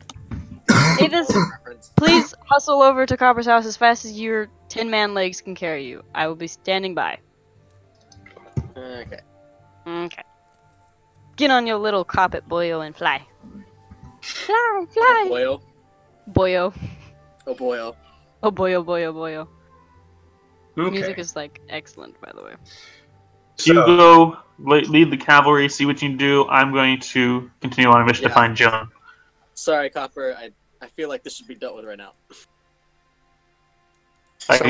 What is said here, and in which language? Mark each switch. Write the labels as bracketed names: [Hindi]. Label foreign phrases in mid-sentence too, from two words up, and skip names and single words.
[English] Avis, reference? please hustle over to Copper's house as fast as your 10-man legs can carry you. I will be standing by. Okay. Okay. Get on your little carpet, boyo, and fly. Fly! Boyo. Boyo. Oh boyo. Oh boyo, boyo, boyo. Okay. Music is like excellent, by the way. You go lead the cavalry, see what you can do. I'm going to continue on a mission to Yeah. find Joan. Sorry, Copper. I feel like this should be dealt with right now. I can